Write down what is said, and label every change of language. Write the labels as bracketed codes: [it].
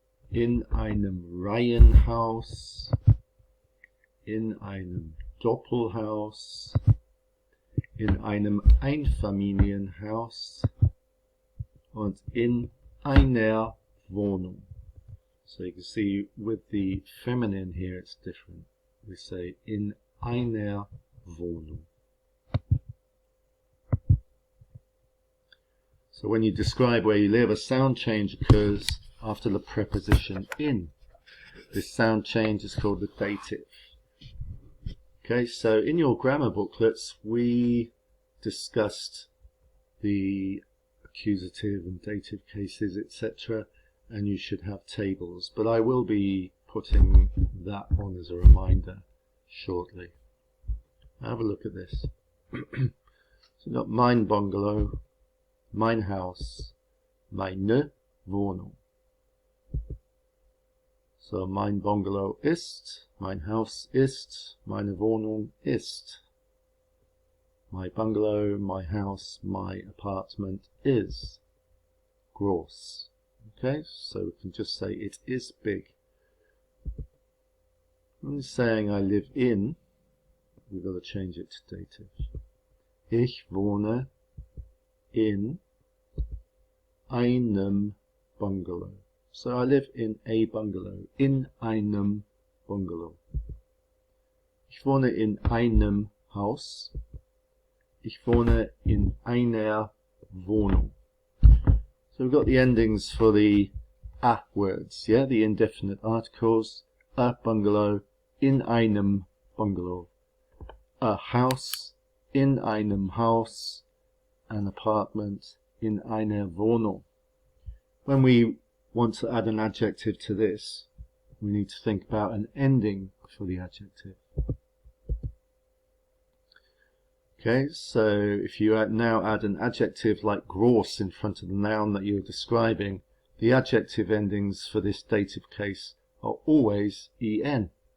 [de] in einem Reihenhaus, in einem Doppelhaus, in einem Einfamilienhaus und in einer Wohnung. [en] So you can see with the feminine here it's different. We say [de] in einer Wohnung. [en] So when you describe where you live, a sound change occurs after the preposition in. This sound change is called the dative. Okay, so in your grammar booklets we discussed the accusative and dative cases, etc., and you should have tables, but I will be putting that on as a reminder shortly. Have a look at this. So you've got [de] mein Bungalow, mein Haus, meine Wohnung. So mein Bungalow ist, mein Haus ist, meine Wohnung ist. [en] My bungalow, my house, my apartment is gross. Okay, so we can just say it is big. When saying I live in, we've got to change it to dative. [de] Ich wohne in einem Bungalow. [en] So I live in a bungalow. [de] In einem Bungalow. Ich wohne in einem Haus. Ich wohne in einer Wohnung. [en] So we've got the endings for the a words, yeah, the indefinite articles. A bungalow, [de] in einem Bungalow. [en] A house, [de] in einem Haus. [en] An apartment, [de] in einer Wohnung. [en] When we want to add an adjective to this, we need to think about an ending for the adjective. Okay, so if you now add an adjective like gross in front of the noun that you're describing, the adjective endings for this dative case are always en.